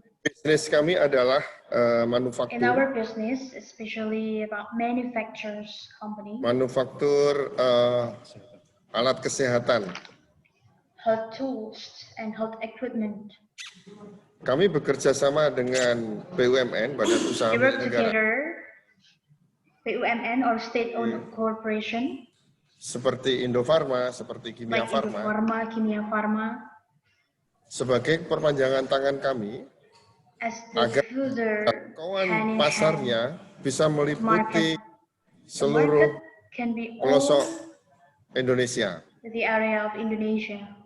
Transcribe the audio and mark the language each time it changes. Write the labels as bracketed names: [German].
[Indonesian] Bisnis kami adalah manufaktur. [English] In our business, especially about manufacturers company. [Indonesian] Manufaktur alat kesehatan. [English] Health tools and health equipment. [Indonesian] Kami bekerja sama dengan BUMN, Badan Usaha Milik Negara. [English] BUMN or state-owned corporation. [Indonesian] Seperti Indofarma, seperti Kimia Farma. [English] Indofarma, Kimia Farma. [Indonesian] Sebagai perpanjangan tangan kami, agar jangkauan pasarnya bisa meliputi seluruh pelosok Indonesia. [English] The area of Indonesia.